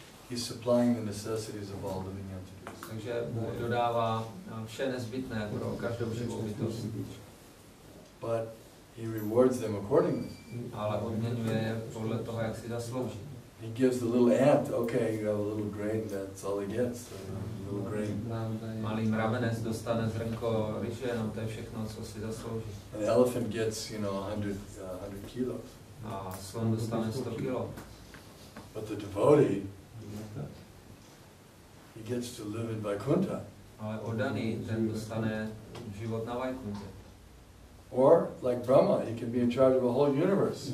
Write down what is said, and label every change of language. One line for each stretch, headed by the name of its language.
English: He's supplying the necessities of all living entities.
Czech: Takže Bůh dodává vše nezbytné pro každou živou bytost.
English: But he rewards them accordingly.
Czech: Ale odměňuje je podle toho, jak si zaslouží.
English: He gives the little ant, okay, you have a little grain, that's all he gets, a little grain.
Czech: Malý mravenec dostane zrnko ryže, jenom to je všechno, co si zaslouží.
English: And the elephant gets, 100 kilos.
Czech: A slon dostane 100 kilo.
English: But the devotee, he gets to live in Vaikuntha.
Czech: Ale oddaný, ten dostane život na Vaikuntě.
English: Or, like Brahma, he can be in charge of a whole universe.